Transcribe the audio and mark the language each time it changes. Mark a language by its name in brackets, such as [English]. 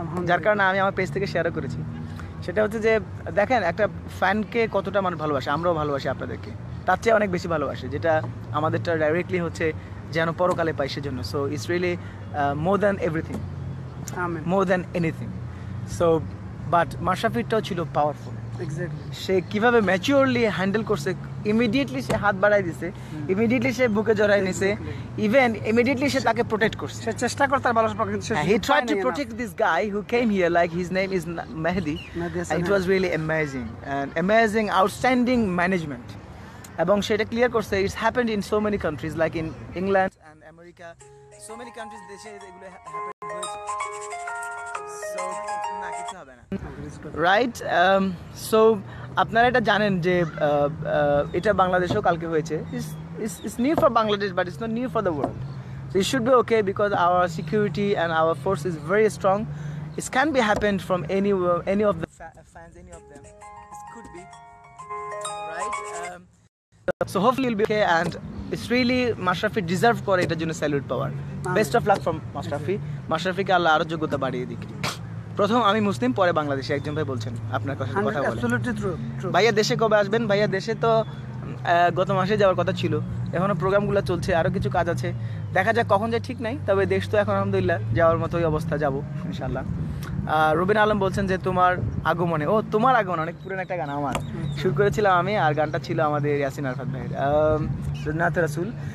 [Bangla] যার কারণে আমি আমার পেজ থেকে শেয়ারও করেছি সেটা হচ্ছে যে দেখেন একটা ফ্যানকে কতটা মানুষ ভালোবাসে আমরাও ভালোবাসি আপনাদেরকে তার চেয়ে অনেক বেশি ভালোবাসে যেটা আমাদেরটা ডাইরেক্টলি হচ্ছে যেন পরকালে পাই সেজন্য [English] so it's really more than everything [Bangla] amen. [English] more than anything so but [Bangla] মাশরাফিরটাও ছিল পাওয়ারফুল [English] Exactly. [Bangla] সে কিভাবে ম্যাচিওরলি হ্যান্ডেল করছে ইমিডিয়েটলি সে হাত বাড়াই দিছে ইমিডিয়েটলি সে বুকে জড়াই নিছে ইভেন ইমিডিয়েটলি সে তাকে প্রোটেক্ট করছে সে চেষ্টা করে তার ভালোবাসা কিন্তু সে [English] he tried to protect this guy who came here like his name is Mehdi Mehdi and it was really amazing outstanding management [Bangla] এবং সেটা ক্লিয়ার করছে [English] it's happened in so many countries like in England and America so many countries [Bangla] দেশে এগুলো [English] happened [Bangla] হয়েছে [English] so [Bangla] না কিছু হবে না রাইট সো আপনারা এটা জানেন যে এটা বাংলাদেশেও কালকে হয়েছে [English] it's new for Bangladesh but it's not new for the world so it should be okay because our security and our force is very strong it can be happened from any of the fans any of them it could be right so hopefully you'll be okay and it's really Mashrafi deserve [Bangla] করে এটার জন্য salute power best of luck from মাশরাফিকে আল্লাহ আরো যোগ্যতা বাড়িয়ে দিক প্রথম আমি মুসলিম পরে বাংলাদেশি একজন ভাই বলছেন আপনার কথা বলেন [English] Absolutely true. [Bangla] ভাইয়া দেশে কবে আসবেন ভাইয়া দেশে তো গত মাসে যাওয়ার কথা ছিল এখনো প্রোগ্রামগুলো চলছে আরও কিছু কাজ আছে দেখা যাক কখন যায় ঠিক নাই তবে দেশ তো এখন আলহামদুলিল্লাহ যাওয়ার মতোই অবস্থা যাবো ইনশাল্লাহ রুবিন আলম বলছেন যে তোমার আগমনে তোমার আগমন অনেক পুরনো একটা গান আমার শুরু করেছিলাম আমি আর গানটা ছিল আমাদের ইয়াসিন আরফাত ভাইয়ের নাতে রাসুল